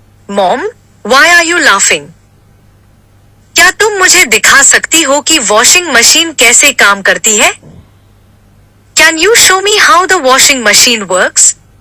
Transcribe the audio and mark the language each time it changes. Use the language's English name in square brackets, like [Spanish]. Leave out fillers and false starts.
[English] Mom, why are you laughing? [Hindi] क्या तुम मुझे दिखा सकती हो कि वॉशिंग मशीन कैसे काम करती है? [English] Can you show me how the washing machine works?